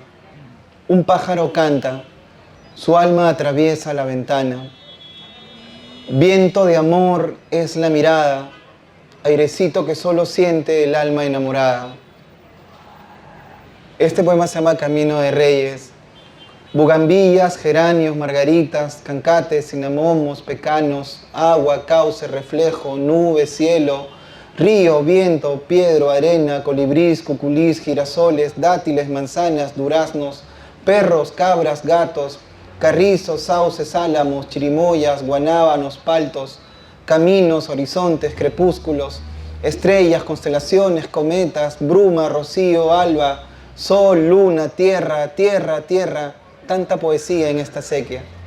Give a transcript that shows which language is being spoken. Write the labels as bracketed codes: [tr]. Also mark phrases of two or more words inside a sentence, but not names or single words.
[es] Un pájaro canta, su alma atraviesa la ventana. Viento de amor es la mirada, airecito que solo siente el alma enamorada. Este poema se llama Camino de Reyes. Bugambillas, geranios, margaritas, cancates, cinamomos, pecanos, agua, cauce, reflejo, nube, cielo, río, viento, piedro, arena, colibrís, cuculís, girasoles, dátiles, manzanas, duraznos, perros, cabras, gatos, carrizos, sauces, álamos, chirimoyas, guanábanos, paltos, caminos, horizontes, crepúsculos, estrellas, constelaciones, cometas, bruma, rocío, alba, sol, luna, tierra, tierra, tierra, tanta poesía en esta sequía.